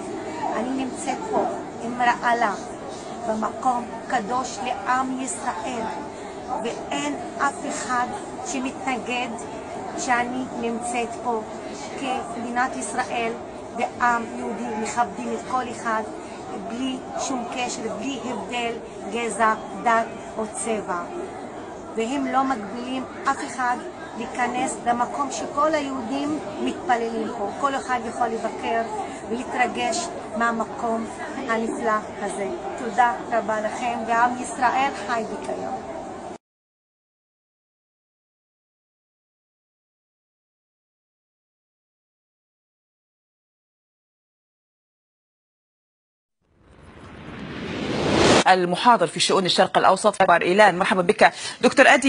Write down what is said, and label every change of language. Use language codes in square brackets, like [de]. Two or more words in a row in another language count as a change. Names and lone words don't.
[he] אני נמצאת פה עם רעלה במקום קדוש לעם ישראל, ואין אף אחד שמתנגד שאני נמצאת פה כמדינת ישראל ועם יהודי מכבדים את כל אחד בלי שום קשר, בלי הבדל גזע, דת או צבע. והם לא מגבילים אף אחד להיכנס למקום שכל היהודים מתפללים פה. כל אחד יכול לבקר ולהתרגש מהמקום הנפלא הזה. תודה רבה לכם, ועם ישראל חי וקיים. [ar] المحاضر في شؤون الشرق الأوسط عبر إيلان. مرحبا بك دكتور أدي.